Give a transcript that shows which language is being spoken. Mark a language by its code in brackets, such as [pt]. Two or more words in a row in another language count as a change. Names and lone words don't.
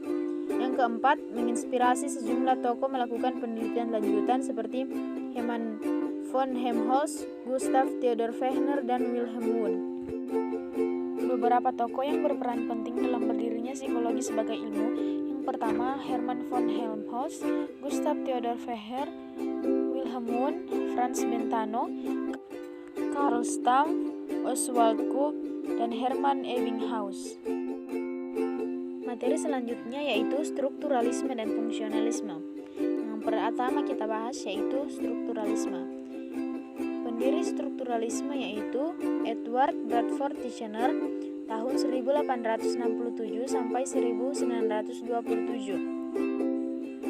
[id] Yang keempat, menginspirasi sejumlah tokoh melakukan penelitian lanjutan seperti Hermann von Helmholtz, Gustav Theodor Fechner, dan Wilhelm Wundt. Beberapa tokoh yang berperan penting dalam berdirinya psikologi sebagai ilmu. Yang pertama, Hermann von Helmholtz, Gustav Theodor Fechner, Wilhelm Wundt, Franz Brentano, Carl Stamm, Oswald Koop, dan Hermann Ebbinghaus. Materi selanjutnya yaitu strukturalisme dan fungsionalisme. Yang pertama kita bahas yaitu strukturalisme. Pendiri strukturalisme yaitu Edward Bradford Titchener tahun 1867 sampai 1927.